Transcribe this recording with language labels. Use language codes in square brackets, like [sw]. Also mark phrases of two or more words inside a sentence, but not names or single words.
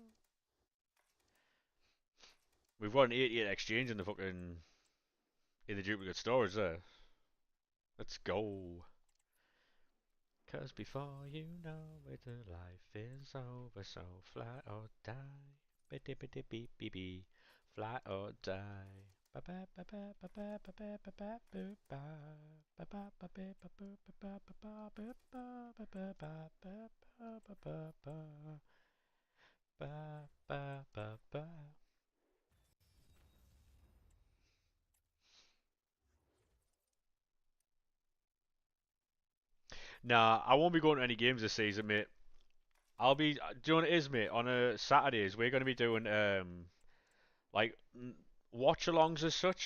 [en] We've got an 88 exchange in the fucking in the duplicate storage there. Let's go. Cause before you know it, the life is over, so fly or die. Bitty bitty beep beep beep. Fly or die. Ba ba ba ba ba ba ba ba ba ba boop ba. Ba ba ba ba ba ba ba ba ba ba ba ba ba ba ba ba ba ba ba. Ba ba ba ba. Nah, I won't be going to any games this season, mate. I'll be. Do you know what it is, mate? On a Saturdays, we're going to be doing like watch-alongs as such.